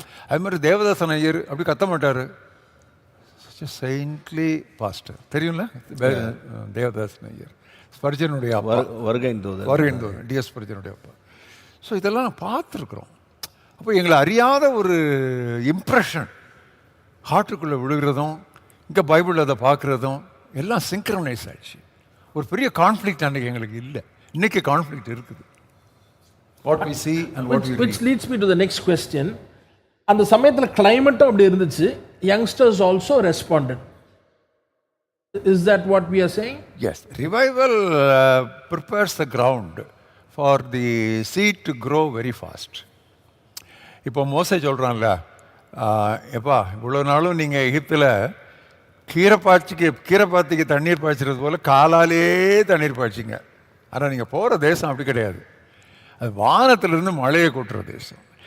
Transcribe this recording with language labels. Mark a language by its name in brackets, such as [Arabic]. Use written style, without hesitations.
[Tamil] அது மாதிரி தேவதாசன் ஐயர் அப்படி கத்த மாட்டார், செயின்ட்லி பாஸ்டர், தெரியும்ல தேவதாசன் ஐயர், ஸ்பர்ஜனுடைய அப்பா, வருகைந்தோதன் டிஎஸ் ஸ்பர்ஜனுடைய அப்பா. ஸோ இதெல்லாம் நான் பார்த்துருக்குறோம். அப்போ எங்களை அறியாத ஒரு இம்ப்ரெஷன் ஹார்ட்டுக்குள்ளே விழுகிறதும், இங்கே பைபிள் அதை பார்க்குறதும் எல்லாம் சிங்க்ரனைஸ் ஆயிடுச்சு. ஒரு பெரிய கான்ஃப்ளிக்ட் அன்றைக்கி எங்களுக்கு இல்லை. இன்னைக்கு கான்ஃப்ளிக்ட் இருக்குது. [English] What we see and what we read. Which leads me to the next question. [Tamil] அந்த சமயத்தில் கிளைமேட்டும் அப்படி இருந்துச்சு, [English] Youngsters also responded. Is that what we are saying? Yes, revival prepares the ground for the seed to grow very fast. [Tamil] இப்போ மோசே சொல்கிறான்ல, எப்பா இவ்வளோ நாளும் நீங்கள் எகிப்தில் கீரைப்பாத்திக்கு தண்ணீர் பாய்ச்சிறது போல் காலாலே தண்ணீர் பாய்ச்சிங்க. ஆனால் நீங்கள் போகிற தேசம் அப்படி கிடையாது, அது வானத்திலிருந்து மழையை கொட்டுற தேசம்.